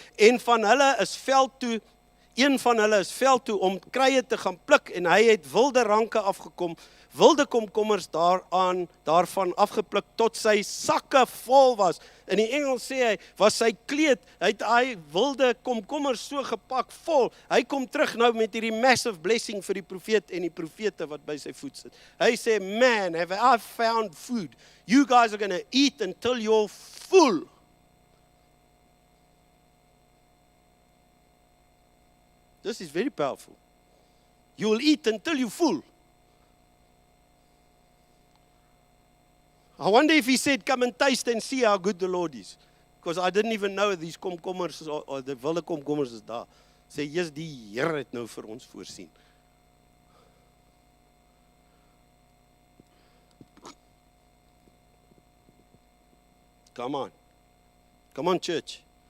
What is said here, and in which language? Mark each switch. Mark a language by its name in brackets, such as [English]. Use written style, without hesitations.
[Afrikaans] En van hulle is veld toe, een van hulle is veld toe om kruie te gaan pluk en hy het wilde ranke afgekom, wilde komkommers daarvan afgepluk tot sy sakke vol was. In die Engels sê hy, was sy kleed, hy het hy wilde komkommers so gepak vol. Hy kom terug nou met hierdie [English] massive blessing [Afrikaans] vir die profeet en die profete wat by sy voet sit. Hy sê, [English] man, have I found food. You guys are going to eat until you're full. This is very powerful. You will eat until you're full. I wonder if he said, come and taste and see how good the Lord is. Because I didn't even know these komkommers or the [Afrikaans] wilde komkommers is daar. Sê, yes, die Here het nou vir ons voorsien. [English] Come on. Come on, church.